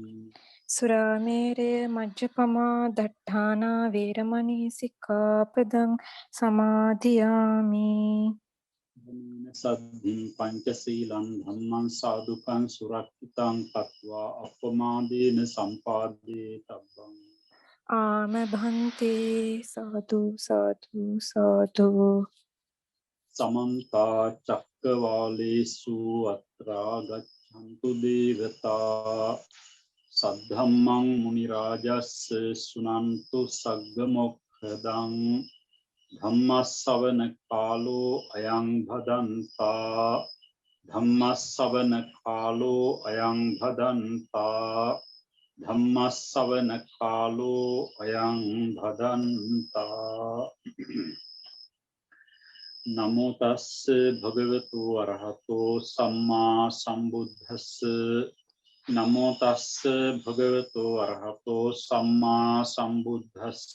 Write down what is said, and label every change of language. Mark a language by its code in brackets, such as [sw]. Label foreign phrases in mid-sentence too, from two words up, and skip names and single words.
[pi] සුරාමේරය මජ්ජපමා දට්ඨානා වේරමණී සික්ඛාපදං සමාදියාමි සද්ධින් පංචශීලං ධම්මං සාදුකං සුරක්ෂිතං කତ୍වා අප්පමාදේන සම්පාදේ තබ්බං. [si] ආම භන්තේ සාදු සාදු සාදු [pi] සමන්ත චක්කවාලේසු අත්‍රා ගච්ඡන්තු දේවතා සද්ධම්මං මුනි රාජස්ස සුනන්තු සග්ග මොක්ඛදං ධම්මස්සවන කාලෝ අයං භදන්තා ධම්මස්සවන කාලෝ අයං භදන්තා ධම්මස්සවන කාලෝ අයං භදන්තා. නමෝ තස්ස භගවතු අරහතෝ සම්මා සම්බුද්දස්ස. නමෝ තස්ස භගවතු අරහතෝ සම්මා සම්බුද්දස්ස.